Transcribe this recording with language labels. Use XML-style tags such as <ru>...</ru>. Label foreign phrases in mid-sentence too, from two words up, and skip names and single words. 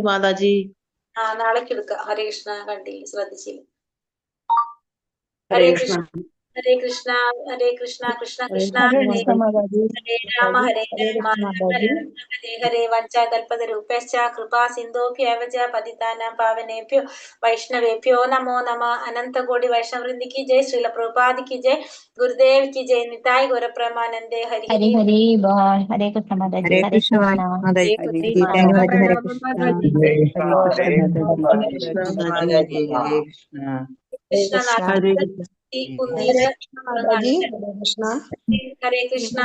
<ml>മാതാജി നാളേക്ക് എടുക്കാം. ഹരേ കൃഷ്ണ. കണ്ടില്ല, ശ്രദ്ധിച്ചില്ല. ഹരേ കൃഷ്ണ. ഹരേ കൃഷ്ണ. ഹരേ കൃഷ്ണ.</ml> <sa>कृष्ण कृष्ण हरे राम हरे राम हरे हरे वाञ्छाकल्पतरुभ्यश्च कृपा सिन्धुभ्य एव च पतितानां पावनेभ्यो वैष्णवेभ्यो नमो नमः.</sa> <hi>अनन्तकोटि वैष्णववृन्द की जय। श्रील प्रभुपाद की जय। गुरुदेव की जय.</hi> <bn>নিতাই গৌরপ্রেমানন্দে। হরি হরি হরি বোল.</bn> <ml>ഹരേ കൃഷ്ണ മാതാജി. ഹരേ ഹരേ കൃഷ്ണ കൃഷ്ണ. മാതാജി. ഹരേ കൃഷ്ണ.</ml>